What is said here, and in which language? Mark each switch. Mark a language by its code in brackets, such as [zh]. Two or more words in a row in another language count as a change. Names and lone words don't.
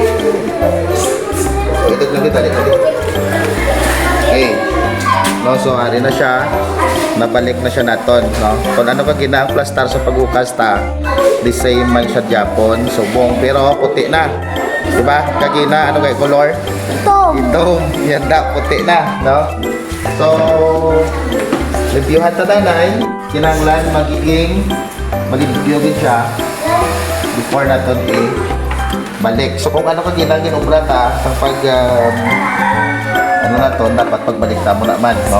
[hil] So, ito lang kita dito. Okay. No, so ari na siya. Nabalik na siya naton, no. Kung ano ka ginang plastar sa pag-ukas ta, [en] the same [hil] man siya Japon, subong pero puti na. Diba? Kagina ano kay color? Ito. Ito, yan na puti na, no. So reviewhan ta nanay, kinanglan magiging mag-review din siya before naton balik. So kung ano ka ginubra ta sa pag ano na to, dapat pagbalik ta mo naman, no?